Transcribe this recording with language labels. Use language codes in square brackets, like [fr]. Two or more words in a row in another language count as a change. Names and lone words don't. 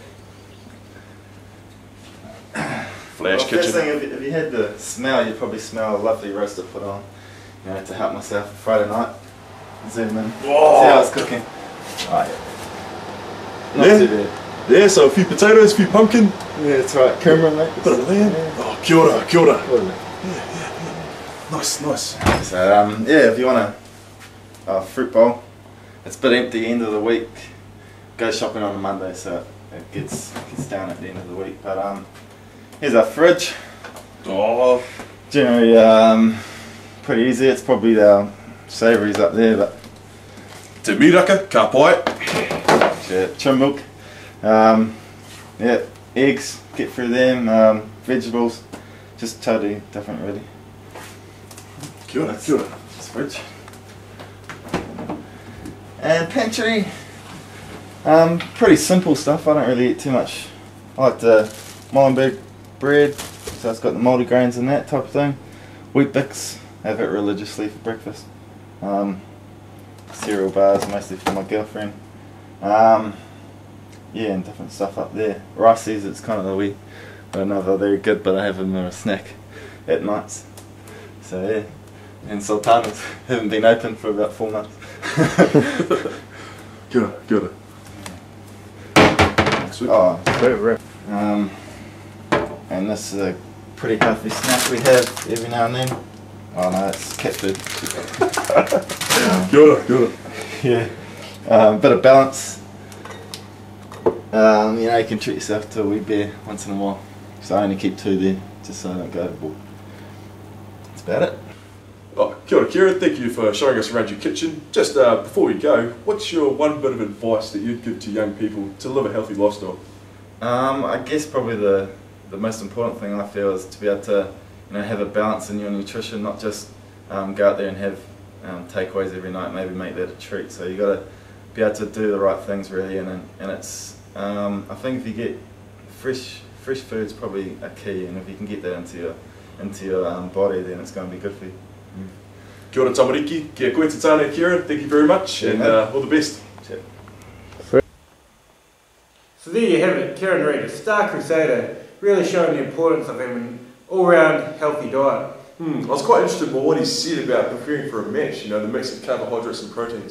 [en] Flash kitchen. First thing, if you had the smell, you'd probably smell a lovely roast to put on, to help myself for Friday night. Zoom in. Whoa. See how it's cooking. Right. Not too bad. Yeah, so a few potatoes, a few pumpkin. Yeah, that's right. Cumin, mate. Bit of lamb. Yeah. [mi] Oh, kia ora, kia ora. [en] Yeah. Nice. So, yeah, if you want a fruit bowl, it's a bit empty end of the week. Go shopping on a Monday, so it gets down at the end of the week. But here's our fridge. Oh. Generally, pretty easy. It's probably the savouries up there, but [mi] Te miraka, ka pai. [en] yeah, trim milk. Yeah, eggs, get through them. Vegetables, just totally different, really. [mi] Kia ora. [en] That's fridge. And pantry. Pretty simple stuff. I don't really eat too much. I like the Molenbeek bread, so it's got the multigrains and that type of thing. Wheat Bix, have it religiously for breakfast. Cereal bars, mostly for my girlfriend. Yeah, and different stuff up there. Riceys, it's kind of a wee, I don't know if they're very good, but I have them as a snack at nights. So yeah, and sultanas haven't been open for about 4 months. [mi] Kia ora. [en] Sweet. Oh, and this is a pretty healthy snack we have every now and then. Oh no, it's cat food. [mi] Kia ora. [en] Yeah, bit of balance. You can treat yourself to a wee beer once in a while. So I only keep 2 there, just so I don't go overboard. That's about it. [mi] Oh, kia ora, Kieran. [en] Thank you for showing us around your kitchen. Just before we go, what's your one bit of advice that you'd give to young people to live a healthy lifestyle? I guess probably the most important thing I feel is to be able to have a balance in your nutrition, not just go out there and have takeaways every night, maybe make that a treat. So you got to be able to do the right things really, and it's I think if you get fresh food's probably a key, and if you can get that into your body, then it's going to be good for you. [mi] Kia ora tamariki, kia koe te tāne, Kieran. [en] Thank you very much, and all the best. So there you have it, Kieran Reid, a star crusader, really showing the importance of having an all-round healthy diet. I was quite interested by what he said about preparing for a match, the mix of carbohydrates and proteins.